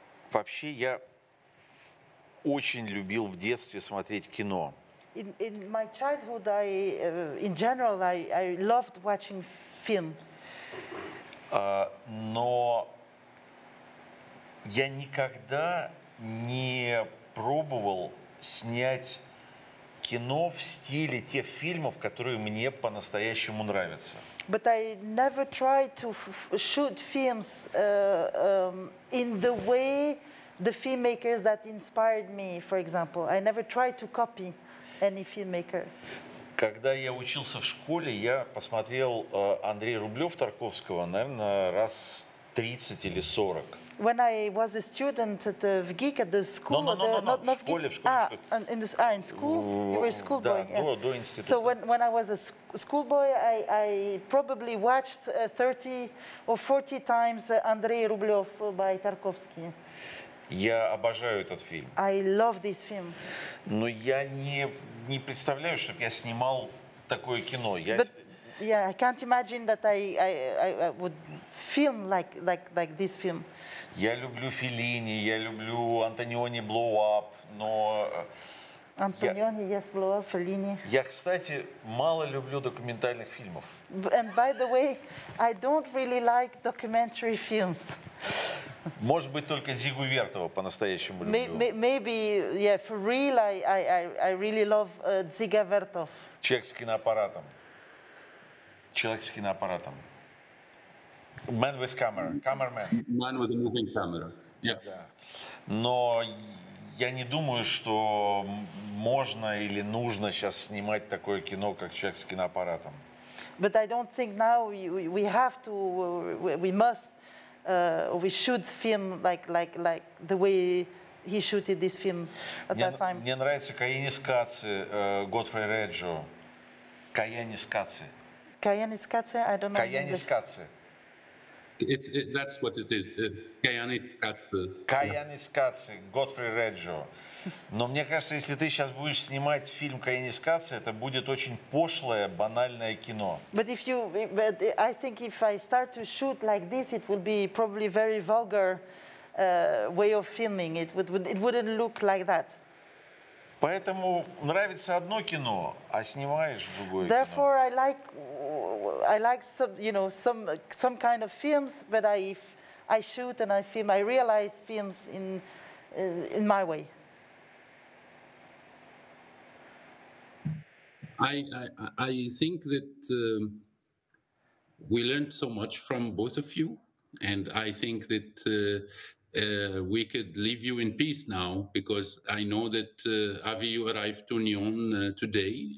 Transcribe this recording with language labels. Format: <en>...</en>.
<ru>Вообще, я очень любил в детстве смотреть кино.</ru> <en>In my childhood, in general, I loved watching films.</en> <ru>Но я никогда не пробовал снять кино в стиле тех фильмов, которые мне по-настоящему нравятся.</ru> <en>But I never tried to shoot films in the way the filmmakers that inspired me, for example. I never tried to copy any filmmaker.</en> <ru>Когда я учился в школе, я посмотрел Андрея Рублев-Тарковского, наверное, раз 30 или 40.</ru> <en>When I was a student at the VGIK at the school, No, not</en> <ru>в школе, в школе.</ru> <en>In school, you were a schoolboy.</en> <ru>Да, до института.</ru> <en>So when I was a schoolboy, I probably watched 30 or 40 times Andrei Rublev by Tarkovsky.</en> <ru>Я обожаю этот фильм.</ru> <en>I love this film.</en> <ru>Но я не представляю, чтобы я снимал такое кино.</ru> <en>But yeah, I can't imagine that I would film like this film.</en> <ru>Я люблю Феллини, я люблю Антониони Blow-Up, но...</ru> <en>Antonioni, yes, Blow Up, Fellini.</en> <ru>Я, кстати, мало люблю документальных фильмов.</ru> <en>And by the way, I don't really like documentary films.</en> <ru>Может быть, только Дзигу Вертова по-настоящему люблю.</ru> <en>Maybe, yeah, for real, I really love Dziga Vertov.</en> <ru>Человек с киноаппаратом. Человек с киноаппаратом.</ru> <en>Man with camera. Cameraman. Man with a moving camera. Yeah.</en> <ru>Да. Но я не думаю, что можно или нужно сейчас снимать такое кино, как «Человек с киноаппаратом».</ru> <en>But I don't think now we have to, we must, we should film like the way he shooted this film at that time.</en> <ru>Мне нравится Каянис Каци, Готфри Реджо. Каянис Каци.</ru> <en>Каянис Каци, I don't know.</en> <ru>Каянис Каци.</ru> <en>That's what it is. It's Kayanis Katze.</en> <ru>Каянис Каци, Готфри Реджо. Но мне кажется, если ты сейчас будешь снимать фильм Каянис Каци, это будет очень пошлое, банальное кино.</ru> <en>But I think if I start to shoot like this, it will be probably very vulgar way of filming. It wouldn't look like that.</en> <ru>Поэтому нравится одно кино, а снимаешь другое</ru> <en>Therefore,</en> <ru>кино.</ru> <en>I like some kind of films, but if I shoot and I film, I realize films in my way. I think that we learned so much from both of you, and I think that we could leave you in peace now, because I know that Avi, you arrived to Nyon today.</en>